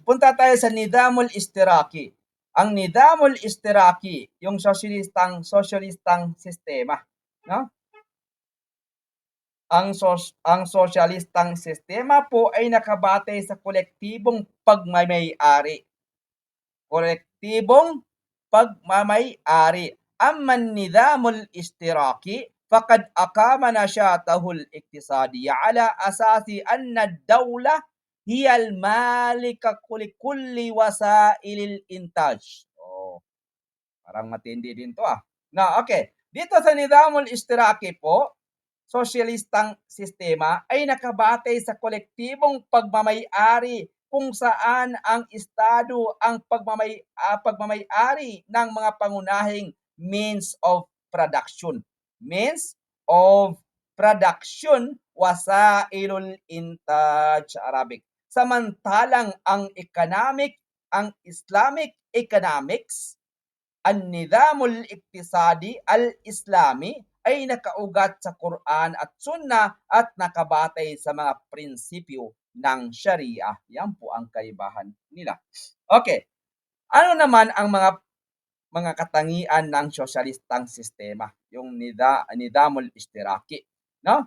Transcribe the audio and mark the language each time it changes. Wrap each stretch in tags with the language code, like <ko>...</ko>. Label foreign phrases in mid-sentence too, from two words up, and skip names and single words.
<tl>punta tayo sa</tl> <ar>النظام الاشتراكي.</ar> <tl>Ang</tl> <ar>النظام الاشتراكي,</ar> <tl>yung sosyalistang sistema, no? Ang sosyalistang sistema po ay nakabatay sa kolektibong pagmamay-ari. Kolektibong pagmamay-ari.</tl> <ar>أما النظام الاشتراكي فقد أقام نشاطه الاقتصادي على أساس أن الدولة هي المالكة كل وسائل الإنتاج.</ar> <tl>Oh, parang matindi din to ah. Na okay. Dito sa</tl> <ar>النظام الاشتراكي</ar> <tl>po, sosyalistang sistema ay nakabatay sa kolektibong pagmamay-ari kung saan ang estado ang pagmamay-ari ng mga pangunahing</tl> <en>means of production. Means of production</en> <ar>وسائل الإنتاج</ar> <tl>sa Arabic. Samantalang ang Islamic economics,</tl> <ar>النظام الاقتصادي الإسلامي</ar> <tl>ay nakaugat sa Quran at Sunnah at nakabatay sa mga prinsipyo ng Sharia. Yan po ang kaibahan nila. Okay. Ano naman ang mga katangian ng sosyalistang sistema? Yung</tl> <ar>النظام الاشتراكي,</ar> <tl>no?</tl>